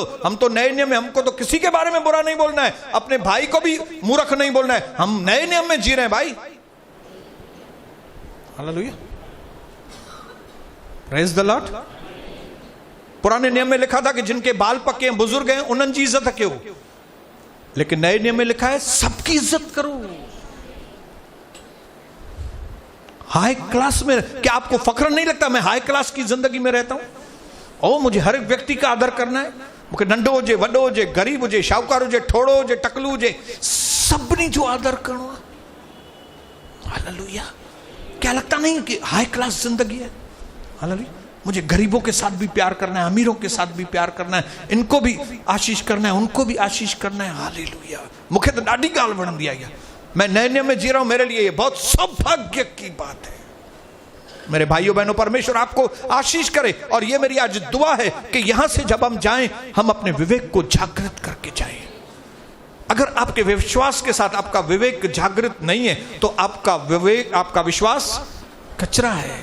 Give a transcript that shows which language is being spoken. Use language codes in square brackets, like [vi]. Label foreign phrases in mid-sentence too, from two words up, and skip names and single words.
[hi] हम तो नए नियम में, हमको तो किसी के बारे में बुरा नहीं बोलना है, अपने भाई को भी मूर्ख नहीं बोलना है। हम नए नियम में जी रहे हैं भाई। [en] Hallelujah, praise the Lord. [hi] पुराने नियम में लिखा था कि जिनके बाल पके हैं, बुजुर्ग हैं, [sd] उन्हनि जी इज्जत कयो। [hi] लेकिन नए नियम में लिखा है सबकी इज्जत करो। [en] high class [hi] में, क्या आपको फख्र नहीं लगता मैं [en] high class [hi] की जिंदगी में रहता हूं? ओ मुझे हर एक व्यक्ति का आदर करना है, [sd] मुझे नंढो हुजे, वॾो हुजे, गरीब हुजे, शाहूकार हुजे, ठोड़ो हुजे, टकलू हुजे, सभिनी जो आदर करणो आहे। हालेलुया। [hi] क्या लगता नहीं कि [en] high class [hi] जिंदगी है? हालेलुया। मुझे गरीबों के साथ भी प्यार करना है, अमीरों के साथ भी प्यार करना है, इनको भी आशीष करना है, उनको भी आशीष करना है। [sd] हालेलुया। [hi] मुझे तो [sd] ॾाढी ॻाल्हि वणंदी आहे। [hi] मैं नए नियम में जी रहा हूं, मेरे लिए ये बहुत सौभाग्य की बात है। मेरे भाइयों बहनों, परमेश्वर आपको आशीष करे। और ये मेरी आज दुआ है कि यहां से जब हम जाएं, हम अपने विवेक को जागृत करके जाएं। अगर आपके विश्वास के साथ आपका विवेक जागृत नहीं है तो आपका विवेक, आपका विश्वास कचरा है।